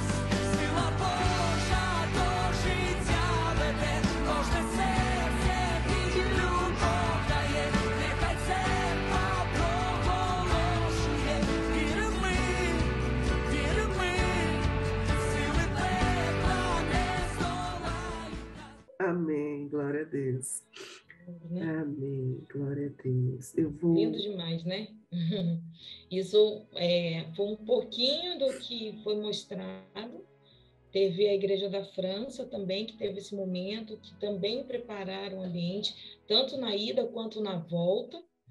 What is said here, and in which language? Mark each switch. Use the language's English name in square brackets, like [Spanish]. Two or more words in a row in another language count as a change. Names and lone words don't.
[Ukrainian] Сила Божа до життя веде, кожне серце під любов дає, нехай церква проголошує. Вір ми, сили пекла не здолають. [Portuguese] Amém, glória a Deus. Amém, glória a Deus. Eu vou... Lindo demais, né? Isso foi um pouquinho do que foi mostrado. Teve a Igreja da França também, que teve esse momento, que também prepararam o ambiente, tanto na ida quanto na volta.